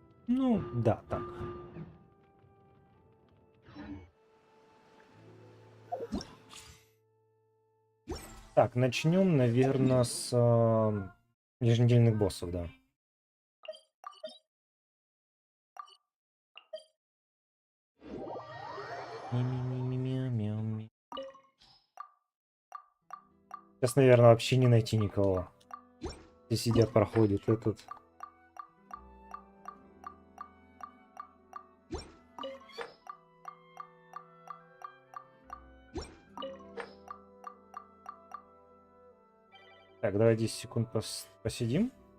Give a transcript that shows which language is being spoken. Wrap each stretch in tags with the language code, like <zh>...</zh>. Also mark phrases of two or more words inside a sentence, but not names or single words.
<ru>Ну, да, так. Так, начнем, наверное, с еженедельных боссов, да. Ми-ми-ми-ми-мяу-мяу-ми. Сейчас, наверное, вообще не найти никого. Здесь сидят, проходит этот. Так, давай 10 секунд посидим.</ru>